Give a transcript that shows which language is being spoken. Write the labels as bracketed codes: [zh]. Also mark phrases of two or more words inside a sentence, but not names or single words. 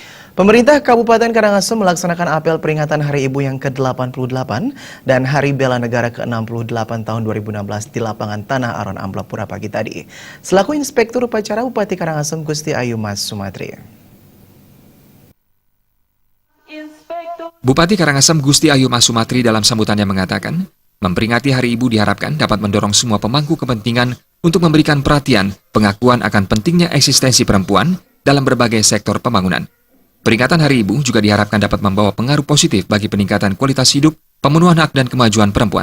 [id] Pemerintah Kabupaten Karangasem melaksanakan apel peringatan Hari Ibu yang ke-88 dan Hari Bela Negara ke-68 tahun 2016 di lapangan Tanah Aron Amblapura pagi tadi. Selaku Inspektur Upacara Bupati Karangasem Gusti Ayu Mas Sumatri. Bupati Karangasem Gusti Ayu Mas Sumatri dalam sambutannya mengatakan, memperingati Hari Ibu diharapkan dapat mendorong semua pemangku kepentingan untuk memberikan perhatian pengakuan akan pentingnya eksistensi perempuan dalam berbagai sektor pembangunan. Peringatan Hari Ibu juga diharapkan dapat membawa pengaruh positif bagi peningkatan kualitas hidup, pemenuhan hak dan kemajuan perempuan.